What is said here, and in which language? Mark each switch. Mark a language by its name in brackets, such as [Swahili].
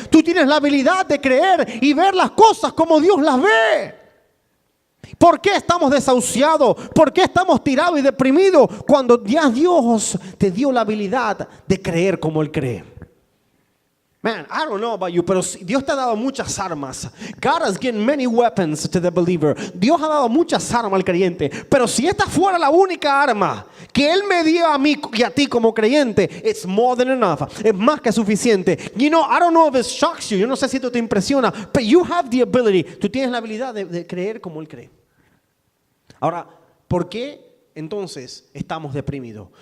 [Spanish] Tú tienes la habilidad de creer y ver las cosas como Dios las ve. ¿Por qué estamos desahuciados? ¿Por qué estamos tirados y deprimidos cuando ya Dios te dio la habilidad de creer como Él cree? [English] Man, I don't know about you, [Spanish] pero Dios te ha dado muchas armas. [English] God has given many weapons to the believer. [Spanish] Dios ha dado muchas armas al creyente. Pero si esta fuera la única arma que Él me dio a mí y a ti como creyente, [English] it's more than enough. [Spanish] Es más que suficiente. [English] You know, I don't know if it shocks you. [Spanish] Yo no sé si esto te impresiona, [English] but you have the ability. [Spanish] Tú tienes la habilidad de creer como Él cree. Ahora, ¿por qué entonces estamos deprimidos?